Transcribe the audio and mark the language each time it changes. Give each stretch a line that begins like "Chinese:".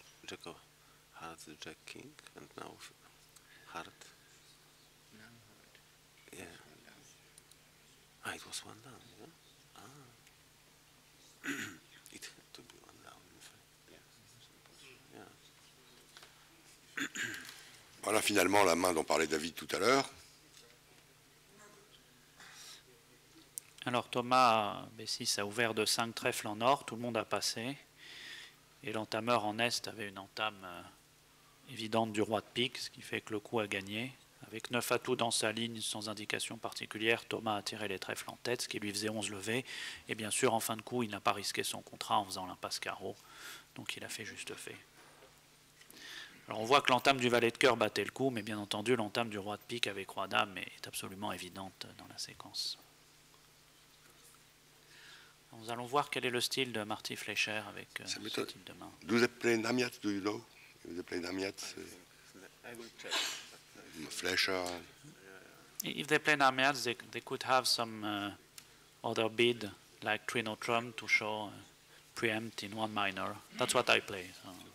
English: Jack of hearts, Jack King, and now heart. Now heart. Yeah. Ah, it was one down. Yeah. Ah. It had to be one down, in fact. Yeah.
French: Voilà finalement la main dont parlait David tout à l'heure. Alors Thomas B6 a ouvert de 5 trèfles en or, tout le monde a passé. Et l'entameur en Est avait une entame évidente du roi de pique, ce qui fait que le coup a gagné. Avec 9 atouts dans sa ligne, sans indication particulière, Thomas a tiré les trèfles en tête, ce qui lui faisait 11 levés. Et bien sûr, en fin de coup, il n'a pas risqué son contrat en faisant l'impasse carreau. Donc il a fait juste fait. Alors on voit que l'entame du valet de cœur battait le coup, mais bien entendu, l'entame du roi de pique avec roi dame est absolument évidente dans la séquence. Nous allons voir quel est le style de Marty Fleischer avec ce type de main.
English: Do they play Namiat, do you know? Do they play Namiat? I will check. Fleischer. If they play Namiats, they could have some other bid, like Trino Trump, to show preempt in one minor. That's what I play. So.